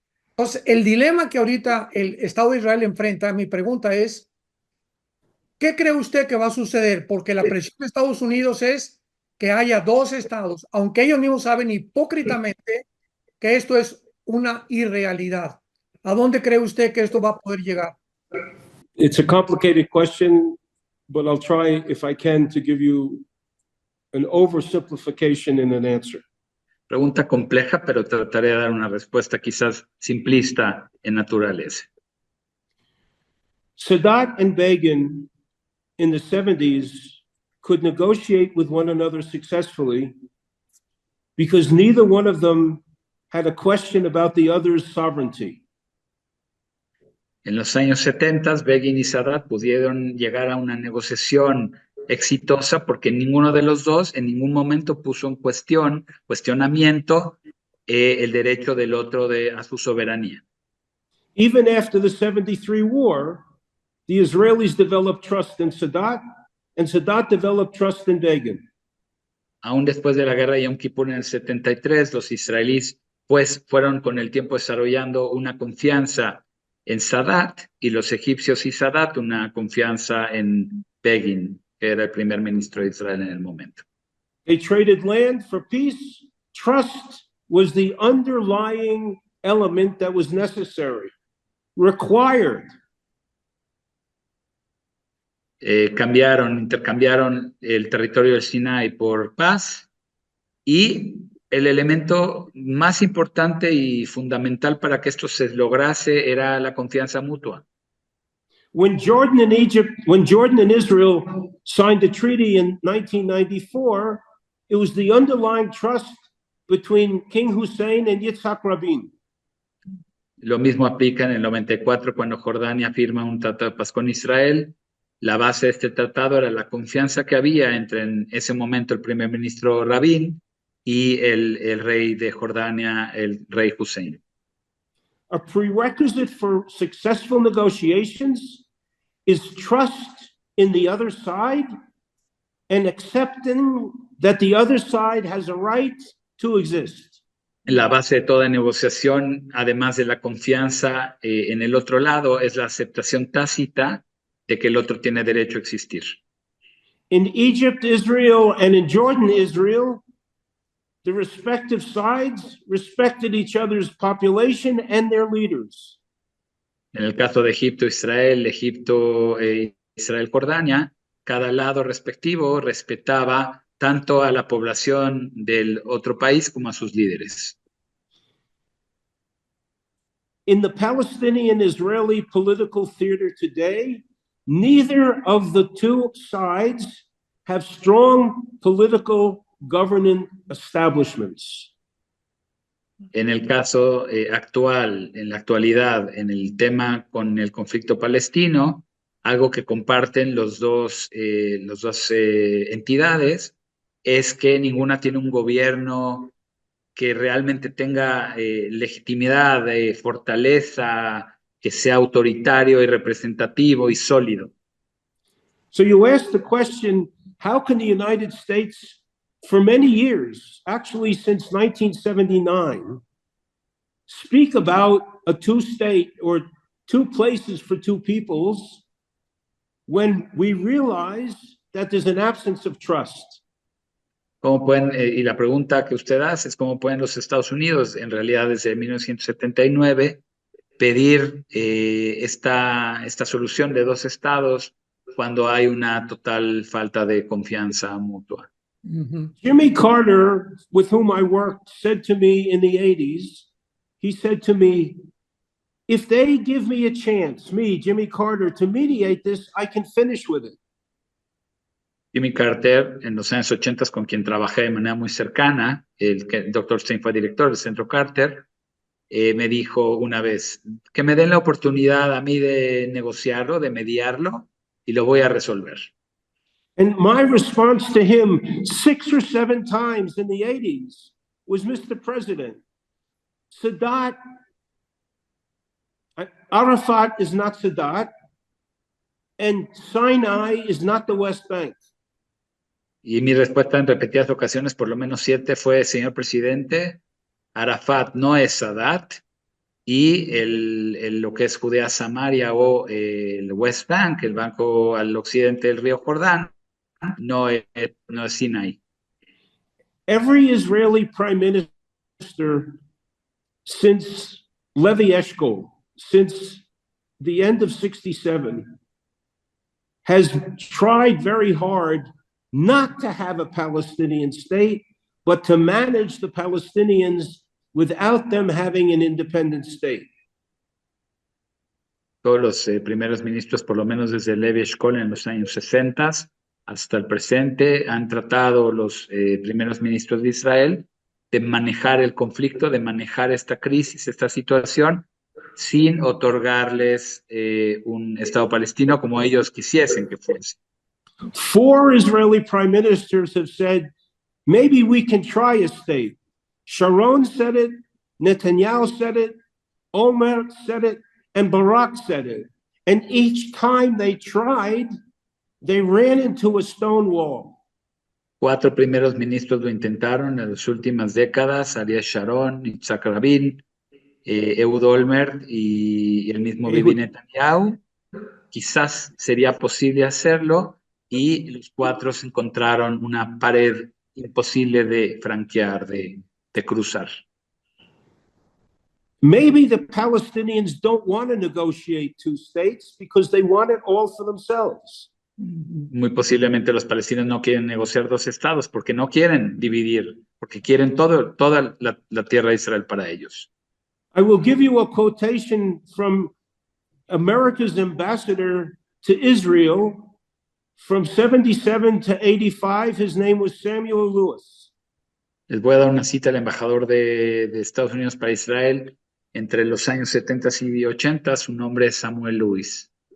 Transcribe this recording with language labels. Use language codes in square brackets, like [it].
[es] Entonces, el dilema que ahorita el Estado de Israel enfrenta, mi pregunta es, ¿qué cree usted que va a suceder? Porque la presión de Estados Unidos es que haya dos estados, aunque ellos mismos saben hipócritamente que esto es una irrealidad. ¿A dónde cree usted que esto va a poder llegar? [en] It's a complicated question, but I'll try, if I can, to give you an oversimplification in an answer. [es] Pregunta compleja, pero trataré de dar una respuesta quizás simplista en naturaleza. [en] Sadat and Begin in the 70s could negotiate with one another successfully because neither one of them had a question about the other's sovereignty. [es] En los años 70, Begin y Sadat pudieron llegar a una negociación exitosa porque ninguno de los dos en ningún momento puso en cuestionamiento el derecho del otro a su soberanía. [en] Even after the 73 war, the Israelis developed trust in Sadat, and Sadat developed trust in Begin. [es] Aún después de la guerra de Yom Kippur en el 73, los israelíes pues fueron con el tiempo desarrollando una confianza en Sadat, y los egipcios y Sadat una confianza en Begin, que era el primer ministro de Israel en el momento. [en] They traded land for peace. Trust was the underlying element that was necessary, required. [es] Intercambiaron el territorio del Sinai por paz, y el elemento más importante y fundamental para que esto se lograse era la confianza mutua. [en] When Jordan and Israel signed a treaty in 1994, it was the underlying trust between King Hussein and Yitzhak Rabin. [es] Lo mismo aplica en el 94 cuando Jordania firma un tratado de paz con Israel. La base de este tratado era la confianza que había entre en ese momento el primer ministro Rabin y el rey de Jordania, el rey Hussein. [en] A prerequisite for successful negotiations is trust in the other side and accepting that the other side has a right to exist. [es] La base de toda negociación, además de la confianza en el otro lado, es la aceptación tácita de que el otro tiene derecho a existir. [en] In Egypt, Israel, and in Jordan, Israel, the respective sides respected each other's population and their leaders. [es] En el caso de Egipto, Israel, Israel, Jordania, cada lado respectivo respetaba tanto a la población del otro país como a sus líderes. [en] In the Palestinian-Israeli political theater today, neither of the two sides have strong political governing establishments. [es] En el caso actual, en la actualidad, en el tema con el conflicto palestino, algo que comparten los dos entidades es que ninguna tiene un gobierno que realmente tenga legitimidad, fortaleza, que sea autoritario y representativo y sólido. [en] So you ask the question, how can the United States, for many years, actually since 1979, speak about a two-state or two places for two peoples when we realize that there's an absence of trust? [es] ¿Cómo pueden, y la pregunta que usted hace es cómo pueden los Estados Unidos, en realidad desde 1979, pedir esta solución de dos estados cuando hay una total falta de confianza mutua? [en] Jimmy Carter, with whom I worked, said to me in the 80s, he said to me, if they give me a chance, me, Jimmy Carter, to mediate this, I can finish with it. [es] Jimmy Carter, en los años 80, con quien trabajé de manera muy cercana, el Dr. Stein fue director del Centro Carter, me dijo una vez, que me den la oportunidad a mí de negociarlo, de mediarlo, y lo voy a resolver. [en] And my response to him 6 or 7 times in the 80s was, Mr. President, Sadat, Arafat is not Sadat, and Sinai is not the West Bank. [es] Y mi respuesta en repetidas ocasiones, por lo menos 7, fue, señor presidente, Arafat no es Sadat, y lo que es Judea Samaria o el West Bank, el banco al occidente del río Jordán, no es Sinai. [en] Every Israeli prime minister since Levi Eshkol, since the end of 67, has tried very hard not to have a Palestinian state, but to manage the Palestinians without them having an independent state. [es] Todos los primeros ministros, por lo menos desde Levi Eshkol en los años 60 hasta el presente, han tratado los primeros ministros de Israel de manejar el conflicto, de manejar esta crisis, esta situación, sin otorgarles un Estado palestino como ellos quisiesen que fuese. [en] 4 Israeli prime ministers have said, maybe we can try a state. Sharon said it, Netanyahu said it, Omer said it, and Barak said it. And each time they tried, they ran into a stone wall. [es] 4 primeros ministros lo intentaron en las últimas décadas, Ariel Sharon, Yitzhak Rabin, Ehud Olmert y el mismo Bibi Netanyahu. Quizás sería posible hacerlo, y los 4 se encontraron una pared imposible de franquear, de cruzar. [en] Maybe the Palestinians don't want to negotiate 2 states because they want it all for themselves. [es] Muy posiblemente los palestinos no quieren negociar 2 estados porque no quieren dividir, porque quieren toda la tierra de Israel para ellos. [en] I will give you a quotation from America's ambassador to Israel from 77 to 85. His name was Samuel Lewis. [es] Les voy a dar una cita al embajador de Estados Unidos para Israel entre los años 70 y 80. Su nombre es Samuel Lewis.